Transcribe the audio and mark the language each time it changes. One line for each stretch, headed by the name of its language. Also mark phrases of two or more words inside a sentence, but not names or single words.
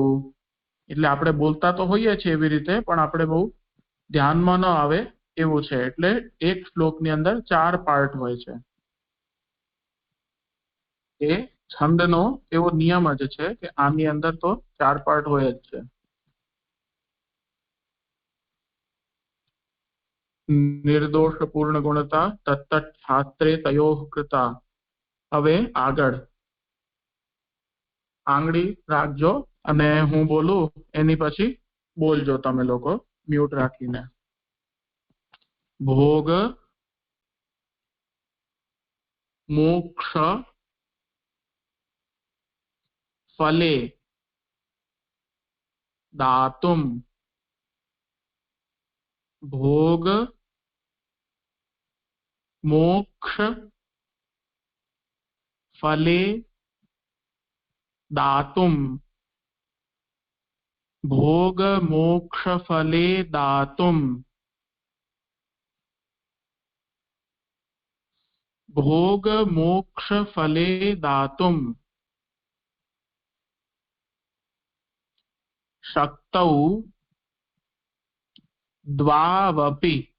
Gujarati: એટલે આપણે બોલતા તો હોઈએ છીએ એવી રીતે, પણ આપણે બહુ ધ્યાનમાં ન આવે એવું છે. એટલે એક શ્લોકની અંદર 4 પાર્ટ હોય છે. એ છંદનો એવો નિયમ જ છે કે આની અંદર તો 4 પાર્ટ હોય જ છે.
Sanskrit: निर्दोष पूर्ण गुणता तत्तत् शास्त्रे तयोः कृता।
Gujarati: હવે આગળ આંગળી રાખજો અને હું બોલું એની પછી બોલજો તમે લોકો મ્યુટ રાખીને.
Sanskrit: ભોગ મોક્ષ ફલે દાતુમ. ભોગ મોક્ષ ફલે दातुम. भोग मोक्ष फले दातुम. भोग मोक्ष फले दातुम शक्तौ द्वावपि.